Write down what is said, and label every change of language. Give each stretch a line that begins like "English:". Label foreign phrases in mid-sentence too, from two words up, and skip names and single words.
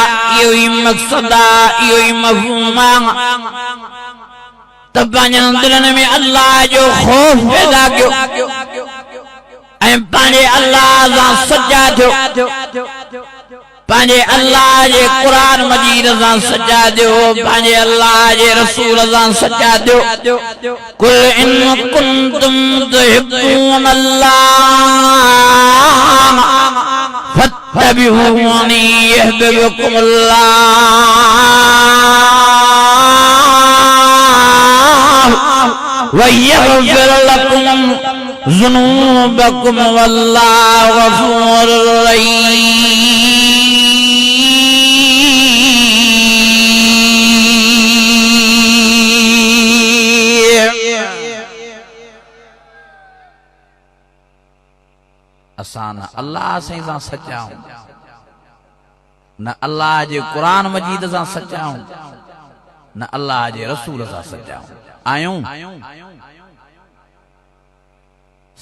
Sindhi: इहो ई मक़सद आहे, इहो ई मफ़हूम आहे त पंहिंजनि दिलनि में अल्लाह जो ख़ौफ़ पैदा कयो ऐं पंहिंजे अल्लाह सां सचा थियो, पंहिंजे अल्लाह जे क़ुरान मजीद सां सचा थियो, पंहिंजे अल्लाह जे रसूल सां सचा थियो।
Arabic: قل إن كنتم تحبون الله فاتبعوني يحببكم الله ويغفر لكم ذنوبكم والله غفور رحيم.
Sindhi: असां न अल्लाह साईं सां सचा आहियूं, न अल्लाह जे क़ुरान मजीद सां सचा आहियूं, न अल्लाह जे रसूल सां सचा आहियूं।